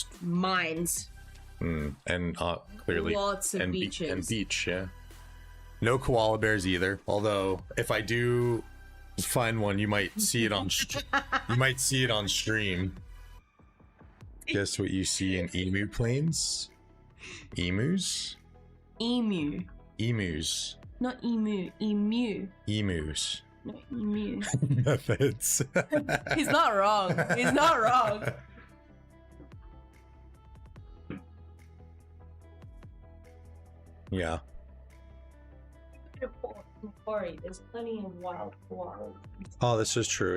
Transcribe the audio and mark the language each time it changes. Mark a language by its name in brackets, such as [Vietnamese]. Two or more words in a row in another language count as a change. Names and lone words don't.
[English] Mines. and clearly Lots of and beaches. And beach, yeah. No koala bears either. Although if I do find one, you might see it on you might see it on stream. Guess what you see in emu plains? Emus? Emu. Emus. Not emu. Emu. Emus. No, emu. Methods. He's not wrong. He's not wrong. Yeah. Macquarie, there's plenty of wild. Oh, this is true.